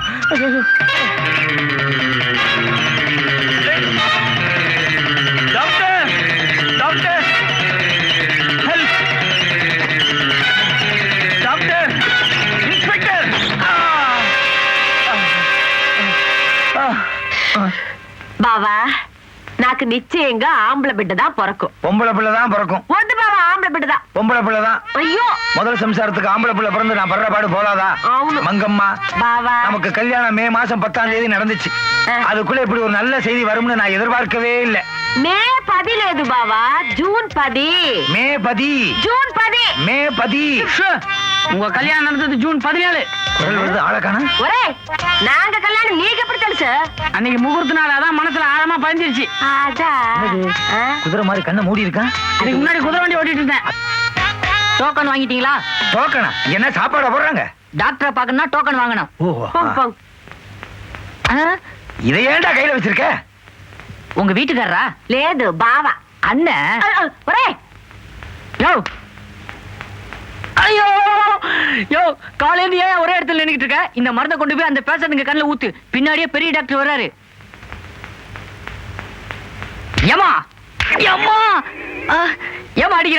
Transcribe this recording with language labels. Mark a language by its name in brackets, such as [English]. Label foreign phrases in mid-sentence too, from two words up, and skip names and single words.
[English] ஐயோ, doctor doctor help, doctor, inspector. [Telugu] బావా నాకు నిశ్చయంగా ఆంబళ బిడ్డ [Tamil] தான் பிறக்கும். பொம்பளை பிள்ளை தான் பிறக்கும். [Telugu] వద్దు బావా ఆంబళ బిడ్డ தான். [Tamil] பொம்பளை பிள்ளை தான். ஐயோ முதல் சம்சாரத்துக்கு ஆம்பளை பிள்ளை பிறந்து நான் படுற பாடு போதாதா? [Telugu] అవును [Tamil] மங்கம்மா, [Telugu] బావా [Tamil] நமக்கு கல்யாணம் மே மாசம் 10ஆம் தேதி நடந்துச்சு. அதுக்குள்ள இப்படி ஒரு நல்ல செய்தி வரும்னு நான் எதிர்பார்க்கவே இல்லை. [Telugu] మే 10 లేదు బావా జూన్ 10. [Tamil] மே 10. [Telugu] జూన్ 10. [Tamil] மே 10. உங்க கல்யாணம் நடந்தது ஜூன் 17. குரல் வருது ஆளக்கான. [Telugu] ఒరే నాంగ కళ్యాణం నీకు ఎప్పుడు తెలుసు? [Tamil] அன்னைக்கு முகூர்த்த நாள் அதான் மனசுல ஆழமா பதிஞ்சிருச்சு. [Telugu] అదా [Tamil] குதிரை மாதிரி கண்ணை மூடி இருக்கா? இதுக்கு முன்னாடி குதிரை வண்டி ஓட்டிட்டு இருந்தேன். டோக்கன் வாங்கிட்டீங்களா? டோக்கனா? என்ன சாப்பாடு போடுறாங்க? டாக்டரை பாக்கணும்னா டோக்கன் வாங்கணும். ஓ, పొంగ్ పొంగ్. இதை ஏன்டா கையில வச்சிருக்க? உங்க வீட்டுக்காரரா? [Telugu] లేదు బావా. [Tamil] அண்ணன். [Telugu] ఒరే [Tamil] யோ ஐயோ யோ காலையில ஏன் ஒரே இடத்துல நின்னுட்டு இருக்க? இந்த மருந்தை கொண்டு போய் அந்த பேஷண்ட்ங்க கண்ணுல ஊத்து. பின்னாடியே பெரிய டாக்டர் வர்றாரு. ஏமா ஏமா ஏமா அடிக்கிற?